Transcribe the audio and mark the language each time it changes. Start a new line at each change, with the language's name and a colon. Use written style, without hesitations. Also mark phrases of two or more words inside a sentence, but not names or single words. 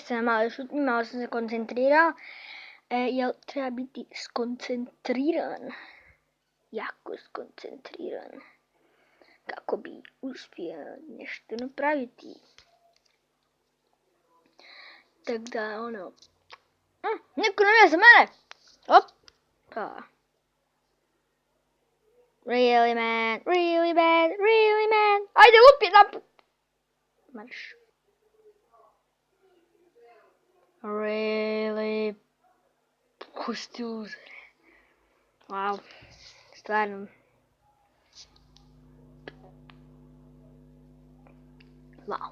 Croatian: sam malo šutnji, malo sam se koncentrirao, jer treba biti skoncentriran, jako skoncentriran, kako bi uspio nešto napraviti. Tako da, ono, neko navija za mene, opa.
English: Really man, really bad, really man,
Croatian: ajde lupi naput. Marš. Really, pusti uzore. Wow, stvarno. Wow.